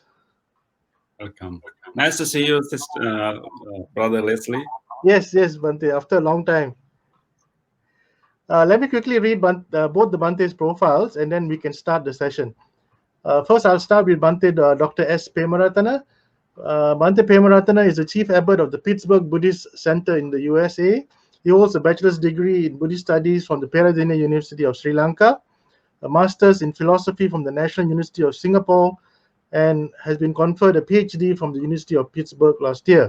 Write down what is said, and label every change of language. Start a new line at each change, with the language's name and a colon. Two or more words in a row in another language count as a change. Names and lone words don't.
English: Welcome. Nice to see you, sister, Brother Leslie. Yes, Bhante, after a long time. Let me quickly read both the Bhante's profiles, and then we can start the session. First, I'll start with Bhante Dr. S. Premaratana. Bhante Premaratana is the chief abbot of the Pittsburgh Buddhist Center in the USA. He holds a bachelor's degree in Buddhist studies from the Weherahena University of Sri Lanka, a master's in philosophy from the National University of Singapore, and has been conferred a PhD from the University of Pittsburgh last year.